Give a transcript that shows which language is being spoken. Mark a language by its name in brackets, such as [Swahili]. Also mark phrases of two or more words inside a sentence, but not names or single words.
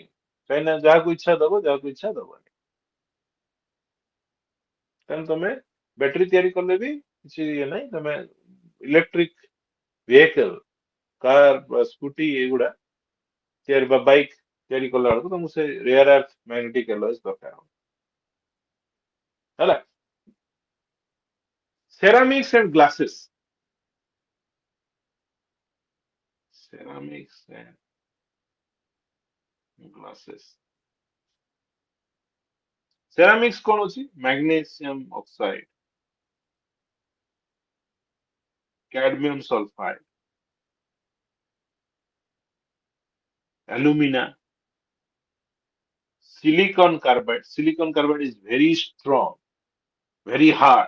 [Odia] ଚାଇନା ଯାହାକୁ ଇଚ୍ଛା ଦବ, ଯାହାକୁ ଇଚ୍ଛା ଦବନି। ତେଣୁ ତମେ ବ୍ୟାଟେରୀ ତିଆରି କଲେ ବି କିଛି ଇଏ ନାହିଁ, ତମେ [English] electric vehicle, [Odia] କାର ବା ସ୍କୁଟି ଏଗୁଡା ତିଆରି ବା ବାଇକ୍ ତିଆରି କଲା ବେଳକୁ ତମକୁ ସେ [English] rare earth magnetic alloys [Odia] ଦରକାର ହବ। ହେଲା, [English] ceramics and glasses. Ceramics and glasses. [Odia] Ceramics କଣ ଅଛି? [English] Magnesium oxide, cadmium sulfide, alumina, silicon carbide. Silicon carbide is very strong, very hard.